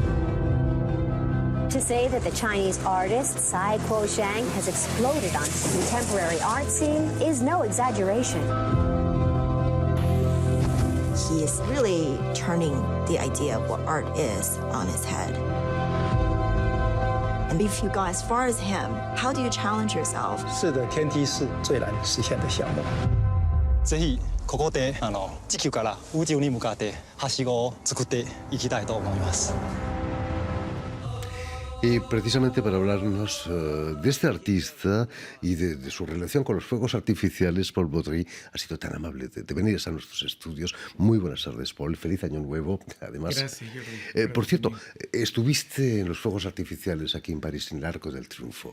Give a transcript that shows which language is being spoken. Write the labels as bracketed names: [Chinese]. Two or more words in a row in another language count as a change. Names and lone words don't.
[English] To say that the Chinese artist Psy Kuo-shang has exploded on the contemporary art scene is no exaggeration. He is really turning the idea of what art is on its head. And if you go as far as him, how do you challenge yourself? [Chinese] 是的，天梯是最难实现的项目。 [Japanese] ぜひここで地球から宇宙に向かってはしごを作っていきたいと思います。 [Spanish] Y precisamente para hablarnos de este artista y de su relación con los fuegos artificiales, Paul Baudry ha sido tan amable de venir a nuestros estudios. Muy buenas tardes, Paul. Feliz Año Nuevo, además. Gracias, Jordi. Por cierto, ¿estuviste en los fuegos artificiales aquí en París, en el Arco del Triunfo?